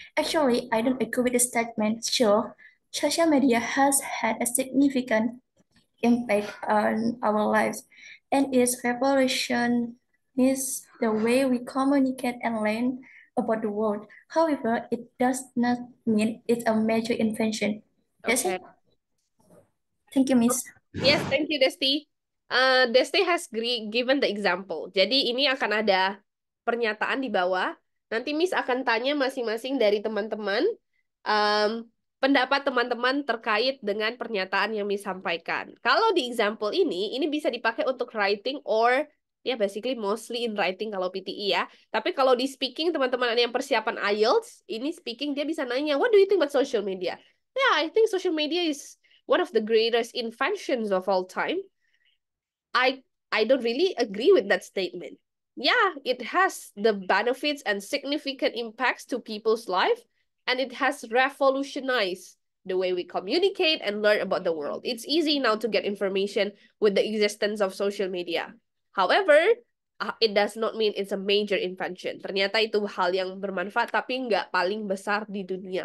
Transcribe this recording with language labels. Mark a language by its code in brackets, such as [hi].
[en] Actually, I don't agree with the statement. Sure, social media has had a significant impact on our lives, and its revolution is the way we communicate and learn about the world. However, it does not mean it's a major invention. That's Okay. it. Thank you, Miss. Yes, thank you, Desti. Desti has given the example. [id] Jadi ini akan ada pernyataan di bawah. Nanti Miss akan tanya masing-masing dari teman-teman pendapat teman-teman terkait dengan pernyataan yang Miss sampaikan. Kalau di example ini bisa dipakai untuk writing or ya [en] basically mostly in writing [id] kalau PTE ya. Tapi kalau di speaking teman-teman ada yang persiapan IELTS, ini speaking dia bisa nanya, [en] what do you think about social media? Yeah, I think social media is one of the greatest inventions of all time. I don't really agree with that statement. Yeah, it has the benefits and significant impacts to people's life, and it has revolutionized the way we communicate and learn about the world. It's easy now to get information with the existence of social media. However, it does not mean it's a major invention. [id] Ternyata itu hal yang bermanfaat, tapi nggak paling besar di dunia.